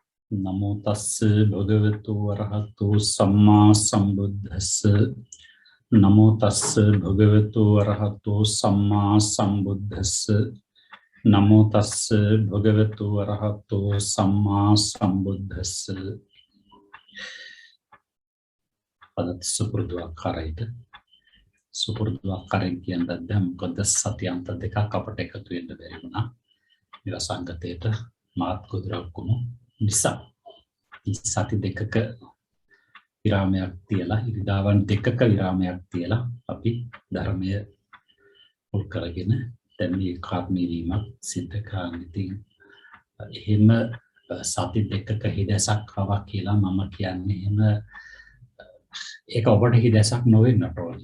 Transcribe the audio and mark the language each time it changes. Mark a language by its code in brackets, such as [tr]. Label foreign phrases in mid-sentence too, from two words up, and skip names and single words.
[pi] නමෝ තස්ස භගවතු වරහතු සම්මා සම්බුද්දස්ස නමෝ තස්ස භගවතු වරහතු සම්මා සම්බුද්දස්ස නමෝ තස්ස භගවතු වරහතු සම්මා සම්බුද්දස්ස [si] අදත් සුපුරුදු ආකාරයට සුපුරුදු ආකාරයෙන් කියන දැන් මොකද සත්‍යන්ත දෙකක් අපට එකතු වෙන්න බැරි වුණා මේ සංගතේට මාත් කුදුරක්කුණු නිසා සති දෙකක විරාමයක් තියලා ඉරිදාවන් දෙකක විරාමයක් තියලා අපි ධර්මය මුල් කරගෙන දැන් මේ කාර්මීවීමක් සිද්ධ කරන්න ඉතින් එහෙම සති දෙකක හිදසක් ආවා කියලා මම කියන්නේ එහෙම ඒක ඔබට හිදසක් නොවෙන්නට ඕනේ.